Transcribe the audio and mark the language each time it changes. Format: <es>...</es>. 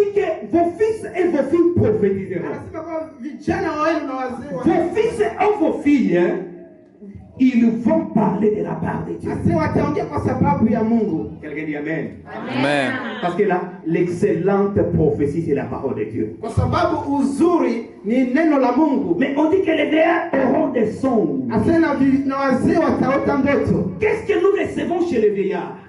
<fr>dit que vos fils et vos filles prophétiseront.</fr> <sw>Anasema kwa vijana wenu na wazee wa</sw> <fr>Vos fils et vos filles, hein, ils vont parler de la part de Dieu.</fr> <sw>Asi wataongea kwa sababu ya Mungu.</sw> <fr>Quelqu'un dit Amen. Amen. Parce que là, l'excellente prophétie, c'est la parole de Dieu.</fr> <sw>Kwa sababu uzuri ni neno la Mungu.</sw> <fr>Mais on dit que les vieillards auront des songes.</fr> <sw>Asema na wazee wataota ndoto.</sw> <fr>Qu'est-ce que nous recevons chez les vieillards?</fr>